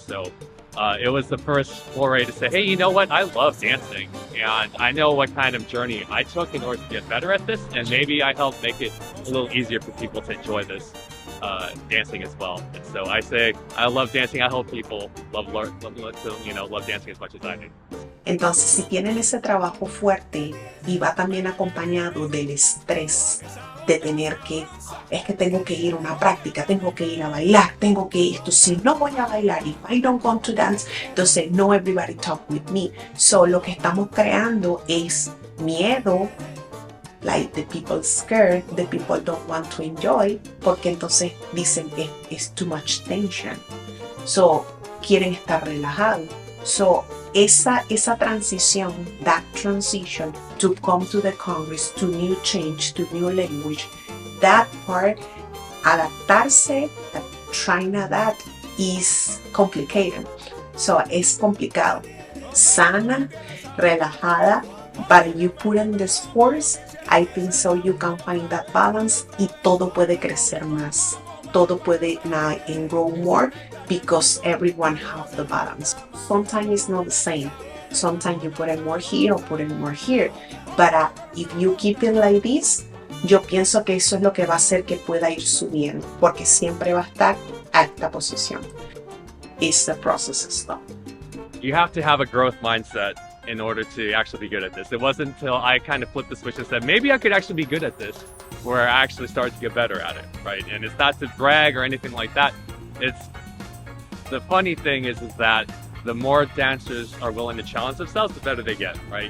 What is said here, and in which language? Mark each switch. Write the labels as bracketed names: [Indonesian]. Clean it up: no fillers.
[English] So it was the first foray to say, hey, you know what? I love dancing, and I know what kind of journey I took in order to get better at this, and maybe I helped make it a little easier for people to enjoy this dancing as well. And so I say, I love dancing. I hope people love dancing as much as I do. [Spanish] Entonces, si tienen ese trabajo fuerte y va también acompañado del estrés de tener que, es que tengo que ir a una práctica, tengo que ir a bailar, tengo que esto, si no voy a bailar, [English] if I don't want to dance, [Spanish] entonces no [English] everybody talk with me. So [Spanish] lo que estamos creando es miedo, [English] like the people scared, the people don't want to enjoy, [Spanish] porque entonces dicen que es [English] too much tension. [Spanish] So quieren estar relajados. [English] So [Spanish] esa transición, [English] that transition to come to the Congress, to new change, to new language, that part, adaptarse, trying that is complicated. So [Spanish] es complicado. Sana, relajada, [English] but you put in this force, I think so you can find that balance [Spanish] y todo puede crecer más. Todo puede [English] grow more because everyone have the balance. Sometimes it's not the same. Sometimes you put in more here or put in more here. But if you keep it like this, [Spanish] yo pienso que eso es lo que va a hacer que pueda ir subiendo, porque siempre va a estar a esta posición. [English] It's the process stuff. You have to have a growth mindset in order to actually be good at this. It wasn't until I kind of flipped the switch and said, maybe I could actually be good at this, where I actually started to get better at it, right? And it's not to brag or anything like that. It's the funny thing is that the more dancers are willing to challenge themselves, the better they get, right?